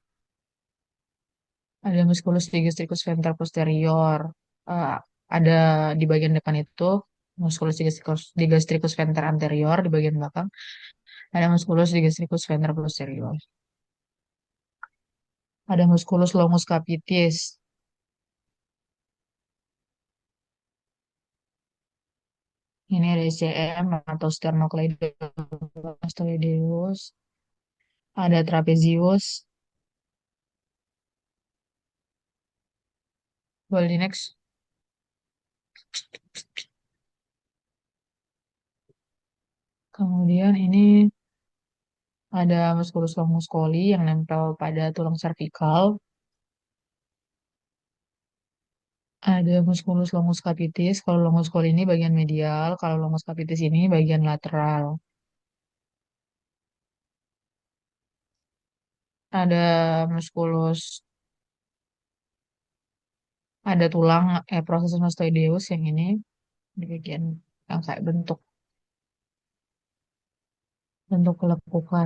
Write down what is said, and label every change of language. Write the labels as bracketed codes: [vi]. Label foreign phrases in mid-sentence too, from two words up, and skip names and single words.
[id] Ada musculus digastricus venter posterior. Eh, ada di bagian depan itu musculus digastricus venter anterior, di bagian belakang ada musculus digastricus venter posterior. Ada musculus longus capitis. Ini ada SCM atau sternocleidomastoideus. Ada trapezius. Boleh di next. Kemudian ini ada musculus longus coli yang nempel pada tulang servikal. Ada musculus longus capitis. Kalau longus coli ini bagian medial, kalau longus capitis ini bagian lateral. Ada musculus, ada tulang processus mastoideus yang ini di bagian yang kayak bentuk bentuk kelekukan.